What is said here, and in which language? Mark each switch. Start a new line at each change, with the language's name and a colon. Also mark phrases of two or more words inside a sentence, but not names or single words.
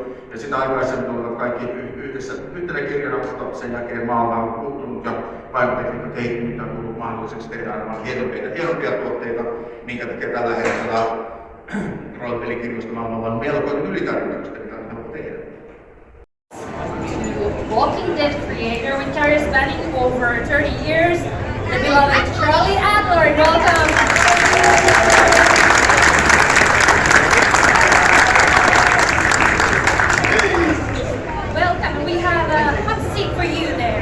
Finnish: Ja sitä aikaisemmin olivat kaikki yhdessä yhtenä kirjana, mutta sen jälkeen maailma on muuttunut ja painotekniikka kehittynyt ja on tullut mahdolliseksi tehdä aivan hienompia tuotteita, minkä takia tällä hetkellä roolipelikirjoista maailma on melkoinen ylitarjonta, mitä me haluamme tehdä.
English: Walking Dead creator with career spanning over 30 years, the beloved Charlie Adler. Welcome! Welcome, we have a hot seat for you there.